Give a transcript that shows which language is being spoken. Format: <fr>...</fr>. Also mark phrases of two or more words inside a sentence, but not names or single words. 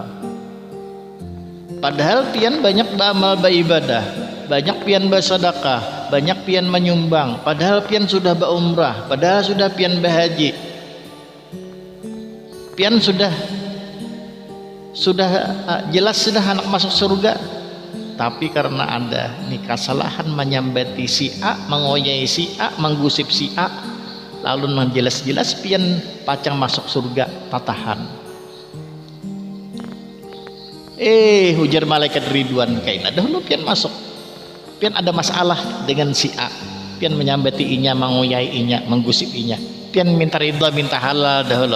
<bjn>Padahal pian banyak beramal beribadah, banyak pian bersedekah, banyak pian menyumbang, padahal pian sudah berumrah, padahal sudah pian berhaji, pian sudah jelas sudah anak masuk surga. Tapi karena ada nih kesalahan menyambati si A, mengoyai si A, menggusip si A, lalu menjelas-jelas pian pacang masuk surga tatahan. Hujar malaikat Ridwan kaina dahulu pian masuk. Pian ada masalah dengan si A, pian menyambati inya, mengoyai inya, menggusip inya, pian minta ridha, minta halal dahulu.</bjn>